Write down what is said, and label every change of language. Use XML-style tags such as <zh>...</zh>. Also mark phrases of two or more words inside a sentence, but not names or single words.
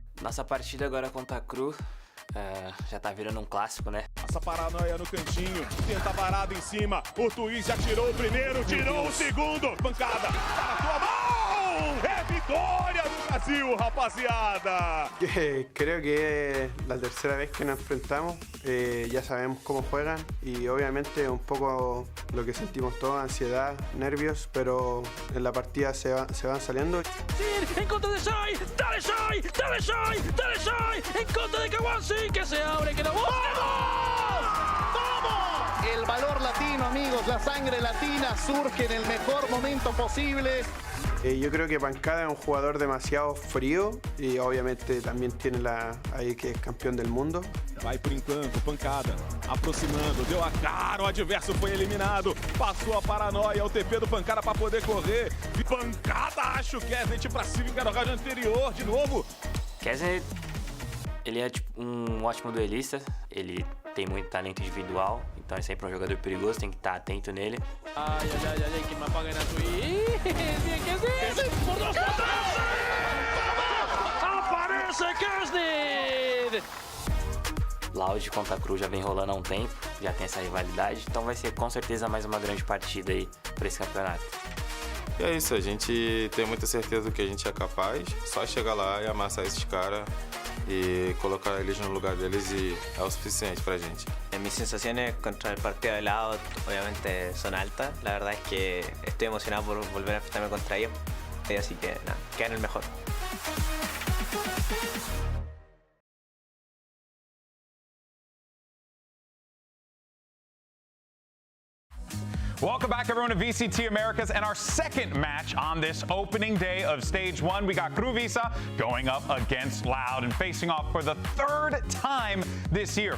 <pt>Nossa partida agora contra a KRU já tá virando clássico, né? Essa paranoia no cantinho, tenta parada em cima, o Twitch já tirou o primeiro, tirou o segundo, pancada, tá na tua mão! É vitória do Brasil, rapaziada!</pt> <es>Creo que es la tercera vez que nos enfrentamos, ya sabemos cómo juegan y obviamente un poco lo que sentimos todos, ansiedad, nervios, pero en la partida se van saliendo. En contra de Shai, dale Shai, dale Shai, dale Shai, en contra de Kawansi, que se abre, que la ¡Vamos! El valor latino, amigos, la sangre latina surge en el mejor momento posible. Yo creo que Pancada es un jugador demasiado frío y obviamente también tiene ahí que es campeón del mundo.</es> <pt>Vai por encanto, pancada, aproximando, deu a cara, o adverso foi eliminado, passou a paranoia, o TP do pancada para poder correr. Pancada, acho que é gente pra cima, encara o round anterior, de novo. Kesner, ele é tipo um ótimo duelista, ele tem muito talento individual, então é sempre um jogador perigoso, tem que estar atento nele.</pt> <es>Ay, ay, ay, ay, que me apaguen a Twitch. Bien, Kesner. Por dos, por tres. Aparece Kesner.</es> <pt>Loud contra a KRU já vem rolando há um tempo, já tem essa rivalidade, então vai ser com certeza mais uma grande partida aí para esse campeonato. E é isso, a gente tem muita certeza do que a gente é capaz, só chegar lá e amassar esses caras y colocar eles no lugar deles y é o suficiente pra gente.</pt> <es>Mis sensaciones contra el partido de lado obviamente son altas. La verdad es que estoy emocionado por volver a enfrentarme contra ellos. Así que nada, quedan el mejor.</es> <en>Welcome back, everyone, to VCT Americas and our second match on this opening day of Stage 1. We got KRU Visa going up against Loud and facing off for the third time this year.</en>